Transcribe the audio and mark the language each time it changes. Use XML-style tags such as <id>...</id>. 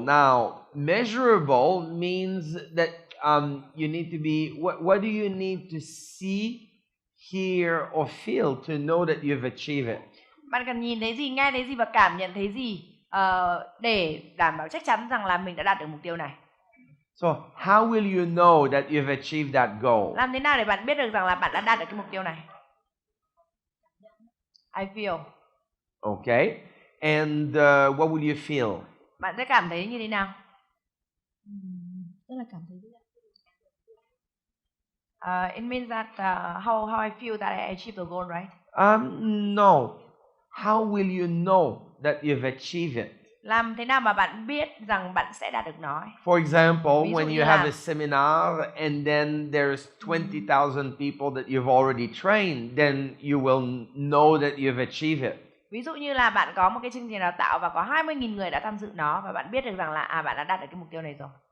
<en>Now, measurable means that you need to be. What do you need to see, hear, or feel to know that you've achieved it?</en> <vi>Bạn cần nhìn thấy gì, nghe thấy gì và cảm nhận thấy gì để đảm bảo chắc chắn rằng là mình đã đạt được mục tiêu này.</vi> <en>So, how will you know that you've achieved that goal?</en> <vi>Làm thế nào để bạn biết được rằng là bạn đã đạt được cái mục tiêu này?</vi> <en>I feel. Okay. And what will you feel?</en> <vi>Bạn sẽ cảm thấy như thế nào? Tức là cảm thấy</vi> <en>It means that how I feel that I achieved the goal, right? No. How will you know that you've achieved it?</en> <vi>Làm thế nào mà bạn biết rằng bạn sẽ đạt được nó?</vi> <en>For example,</en> <vi>Ví dụ</vi> <en>when</en> <vi>như</vi> <en>you have</en> <vi>là-</vi> <en>a seminar and then there's 20,000 people that you've already trained, then you will know that you've achieved it.</en> <vi>Ví dụ như là bạn có một cái chương trình đào tạo và có 20.000 người đã tham dự nó và bạn biết được rằng là bạn đã đạt được cái mục tiêu này rồi.</vi>